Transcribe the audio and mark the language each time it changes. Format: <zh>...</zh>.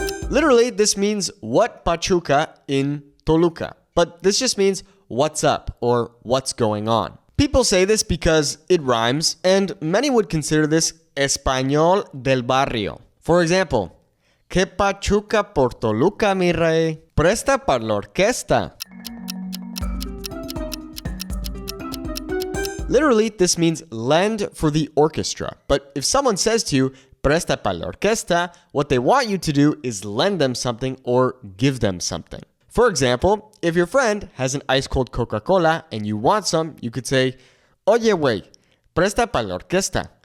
<en>Literally, this means what pachuca in Toluca. But this just means what's up or what's going on. People say this because it rhymes, and many would consider this</en> <es>español del barrio. For example, que pachuca por Toluca, mi rey. Presta para la orquesta.</es> <en>Literally, this means lend for the orchestra. But if someone says to you,</en> <es>presta pa la orquesta,</es> <en>what they want you to do is lend them something or give them something. For example, if your friend has an ice-cold Coca-Cola and you want some, you could say,</en> <es>oye, güey, presta pa la orquesta.</es>